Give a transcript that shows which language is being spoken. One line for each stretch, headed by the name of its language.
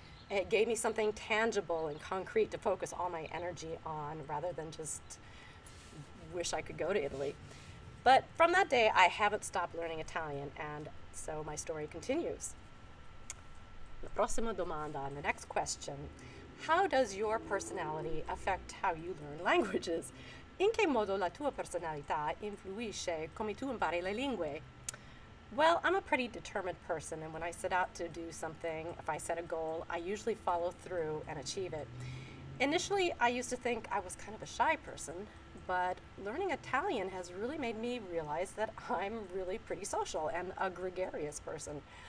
English: It gave me something tangible and concrete to focus all my energy on rather than just wish I could go to Italy. But from that day, I haven't stopped learning Italian, and so my story continues.
Italian: La prossima domanda,
English: the next question. How does your personality affect how you learn languages?
Italian: In che modo la tua personalità influisce come tu impari le lingue?
English: Well, I'm a pretty determined person, and when I set out to do something, if I set a goal, I usually follow through and achieve it. Initially, I used to think I was kind of a shy person, but learning Italian has really made me realize that I'm really pretty social and a gregarious person.